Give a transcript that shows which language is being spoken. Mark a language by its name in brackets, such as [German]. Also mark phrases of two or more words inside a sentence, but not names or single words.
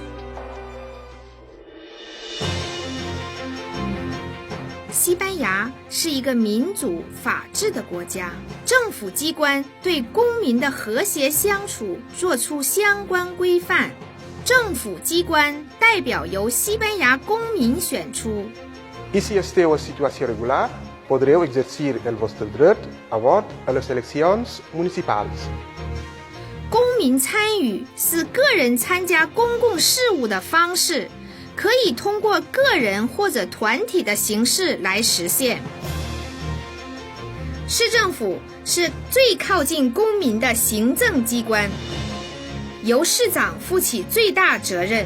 [Chinese] 西班牙是一个民主法治的国家，政府机关对公民的和谐相处作出相关规范。政府机关代表由西班牙公民选出。 [Catalan] Y si esteu a situació regular, podreu exercir el vostre dret a vot a les eleccions municipals. [Chinese] 公民参与是个人参加公共事务的方式，可以通过个人或者团体的形式来实现。市政府是最靠近公民的行政机关，由市长负起最大责任。